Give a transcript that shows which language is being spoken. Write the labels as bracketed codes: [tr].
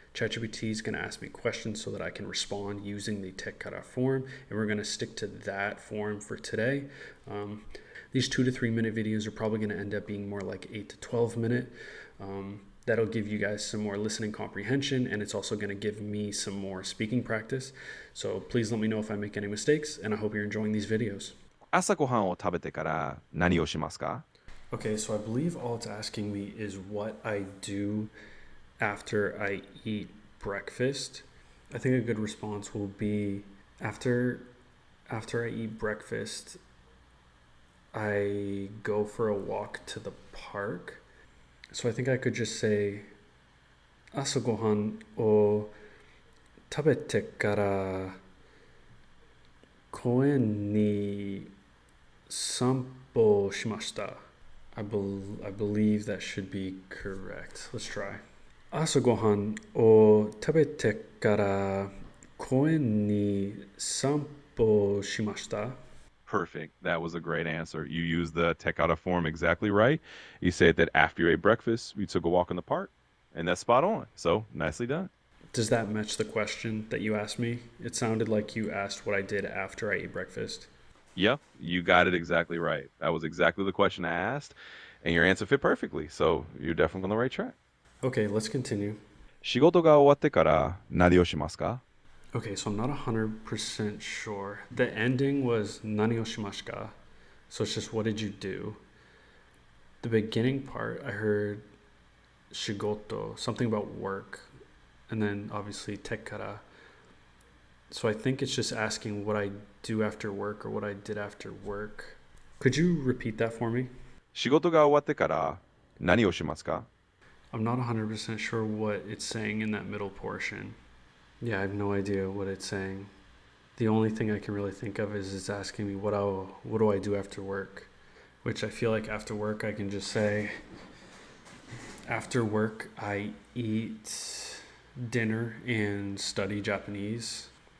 [en] ChatGPT is going to ask me questions so that I can respond using the tekkara form, and we're going to stick to that form for today. These 2 to 3 minute videos are probably going to end up being more like 8 to 12 minute. That'll give you guys some more listening comprehension, and it's also going to give me some more speaking practice. So please let me know if I make any mistakes, and I hope you're enjoying these videos. [ja] 朝ごはんを食べてから何をしますか？ [en] Okay, so I believe all it's asking me is what I do after I eat breakfast. I think a good response will be after after I eat breakfast, I go for a walk to the park. So I think I could just say [ja] 朝ごはんを食べてから公園に散歩しました。 [en] I believe that should be correct. Let's try. [ja] 朝ごはんを食べてから公園に散歩しました。 [en] Perfect. That was a great answer. You used the Tekata form exactly right. You said that after you ate breakfast, you took a walk in the park, and that's spot on. So nicely done. Does that match the question that you asked me? It sounded like you asked what I did after I ate breakfast. Yep, you got it exactly right. That was exactly the question I asked, and your answer fit perfectly. So you're definitely on the right track. Okay, let's continue. [ja] 仕事が終わってから何をしますか？ [en] Okay, so I'm not 100% sure. The ending was nani o shimasu ka? So it's just what did you do? The beginning part, I heard shigoto, something about work, and then obviously tekkara. So I think it's just asking what I do after work or what I did after work. Could you repeat that for me? [ja] 仕事が終わってから何をしますか？ [en] I'm not 100% sure what it's saying in that middle portion. Yeah, I have no idea what it's saying. The only thing I can really think of is it's asking me what do I do after work, which I feel like after work I can just say after work I eat dinner and study Japanese.